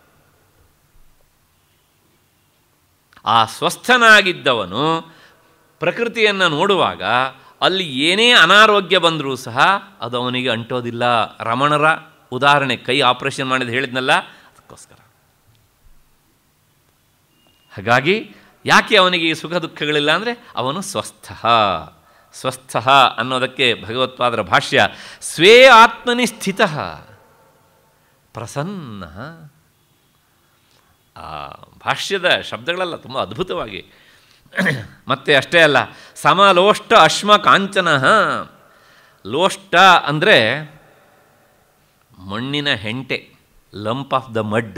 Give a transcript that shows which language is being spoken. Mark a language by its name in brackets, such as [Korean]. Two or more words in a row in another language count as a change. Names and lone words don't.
[Kannada] ಆ ಸ್ವಸ್ಥನಾಗಿದ್ದವನು ಪ್ರಕೃತಿಯನ್ನು ನೋಡುವಾಗ ಅಲ್ಲಿ ಏನೇ ಅನಾರೋಗ್ಯ ಬಂದರೂ ಸಹ ಅದು ಅವನಿಗೆ ಅಂಟೋದಿಲ್ಲ. ರಮಣರ ಉದಾಹರಣೆ, ಕೈ ಆಪರೇಷನ್ ಮಾಡಿದ ಹೇಳಿದ್ನಲ್ಲ, ಅದಕ್ಕೋಸ್ಕರ. ಹಾಗಾಗಿ ಯಾಕೆ ಅವನಿಗೆ ಈ ಸುಖ ದುಃಖಗಳಿಲ್ಲ ಅಂದರೆ ಅವನು ಸ್ವಸ್ಥ. ಸ್ವಸ್ಥ ಅನ್ನೋದಕ್ಕೆ ಭಗವತ್ಪಾದರ ಭಾಷ್ಯ, [Sanskrit] ಸ್ವೇ ಆತ್ಮನಿ ಸ್ಥಿತ ಪ್ರಸನ್ನ. [Kannada] ಆ ಭಾಷ್ಯದ ಶಬ್ದಗಳೆಲ್ಲ ತುಂಬ ಅದ್ಭುತವಾಗಿ. ಮತ್ತೆ ಅಷ್ಟೇ ಅಲ್ಲ, [Sanskrit] ಸಮಲೋಷ್ಟ ಅಶ್ಮ ಕಾಂಚನ. [Kannada] ಲೋಷ್ಟ ಅಂದರೆ ಮಣ್ಣಿನ ಹೆಂಟೆ, [English] lump of the mud.